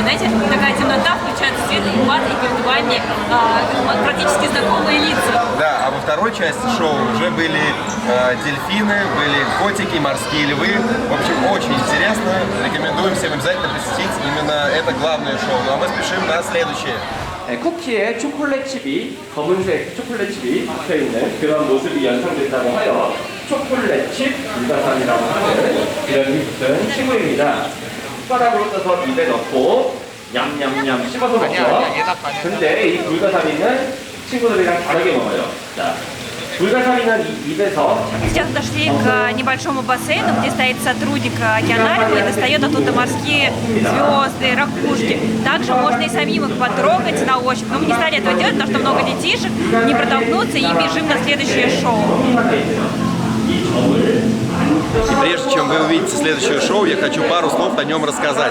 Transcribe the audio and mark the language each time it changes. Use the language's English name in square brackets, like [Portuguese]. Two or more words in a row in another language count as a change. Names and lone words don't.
[Russian] Знаете, такая темнота, включается свет, и бац, и перед вами практически знакомые лица. Да, а во второй части шоу уже были дельфины, были котики, морские львы. В общем, очень интересно. Рекомендуем всем обязательно посетить именно это главное шоу. Ну а мы спешим на следующее. [Korean] 쿠키에 초콜릿칩이 검은색 초콜릿칩이 박혀있는 그런 모습이 연상된다고 하여 초콜릿칩 불가사리라고 하는 이름이 붙은 친구입니다. 숟가락으로 떠서 입에 넣고 냠냠냠 씹어서 먹죠. 근데 이 불가사리는 친구들이랑 다르게 먹어요. 자, 불가사리는 입에서 [Russian] Сейчас подошли к небольшому бассейну, где стоит сотрудник океанариума и достает оттуда морские звезды, ракушки. Также можно и самим их потрогать на ощупь. Но мы не стали этого делать, потому что много детишек, не протолкнуться и бежим на следующее шоу. И прежде чем вы увидите следующее шоу, я хочу пару слов о нем рассказать.